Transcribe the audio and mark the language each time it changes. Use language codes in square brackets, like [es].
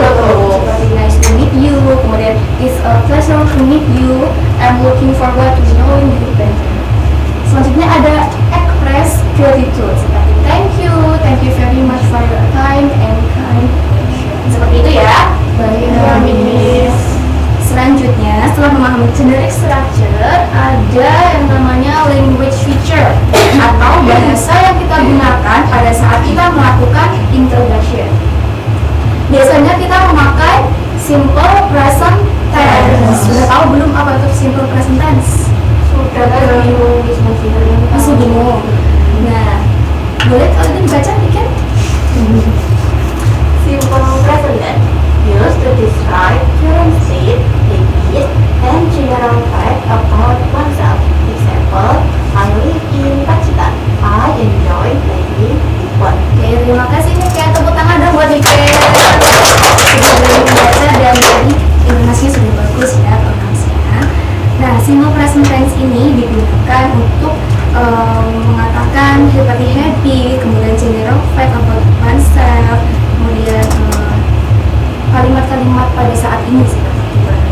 [id] Seperti [en] nice to meet you. [id] Kemudian [en] it's a pleasure to meet you. I'm looking forward to knowing you better. [id] Selanjutnya ada [en] express gratitude. [id] Seperti [en] thank you very much for your time and kind attention. [id] Seperti itu ya. Baik, Miss. Selanjutnya, setelah memahami generic structure, ada yang namanya language feature atau bahasa yang kita gunakan pada saat kita melakukan introduction. Biasanya kita memakai simple present tense. Sudah tahu belum apa itu simple present tense? Sudah bingung, masih bingung. Nah, boleh kalian dibaca dikit? [en] Simple present tense used to describe current state, habits, and general fact about oneself. Example, I live in Pacitan. I enjoy playing football. [id] Oke, terima kasih nih. Kayak tepuk tangan dong buat Nike. Sudah belajar membaca dan tadi informasinya sudah bagus ya pronunciasinya. Nah, simple present tense ini digunakan untuk mengatakan seperti happy, kemudian [en] general fact about oneself, [id] kemudian kalimat-kalimat pada saat ini seperti itu.